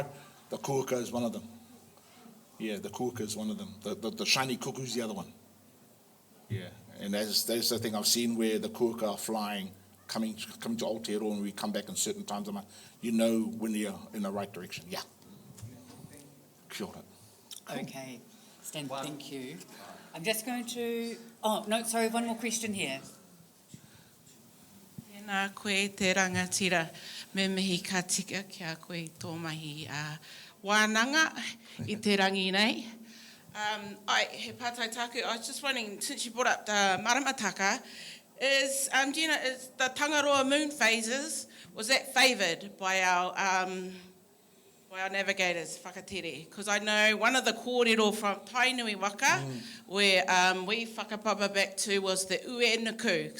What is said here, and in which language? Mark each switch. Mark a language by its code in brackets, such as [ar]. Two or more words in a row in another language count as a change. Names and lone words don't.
[en] The kuaka is one of them. Yeah, the kuaka is one of them. The shiny cuckoo is the other one. Yeah. And that's the thing I've seen where the kuaka are flying, coming to Aotearoa, and we come back in certain times of month. When you're in the right direction. Yeah. [mi] Kia ora. [en] Cool. Okay. Stan, thank you. I'm just going to... Oh, no, sorry, one more question here. [mi] Tēnā koe te rangatira, me mihi ka tika kia koe I tō mahi wānanga I te rangi nei. He pātai tāku, [en] I was just wondering, since you brought up the maramataka, is the Tangaroa moon phases, was that favoured by our navigators, whakatere? Because I know one of the kōrero from Tainui waka, where we whakapapa back to, was the uenuku.